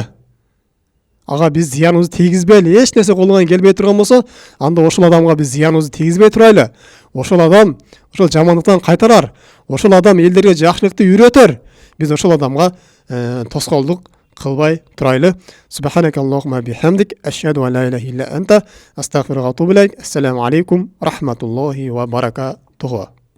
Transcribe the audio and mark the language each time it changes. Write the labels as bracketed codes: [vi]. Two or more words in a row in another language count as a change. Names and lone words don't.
[ky] Ага биз зыяныбызды тийгизбейли. Эч нерсе колунан келбей турган болсо, анда ошол адамга биз зыяныбызды тийгизбей турайлы. Ошол адам ошол жамандыктан кайтарар. Ошол адам элдерге жакшылыкты үйрөтөр. Биз ошол адамга тоскоолдук кылбай турайлы. [ar] سبحانك اللهم بحمدك أشهد أن لا إله إلا أنت أستغفرك وأتوب إليك. السلام عليكم رحمة الله وبركاته.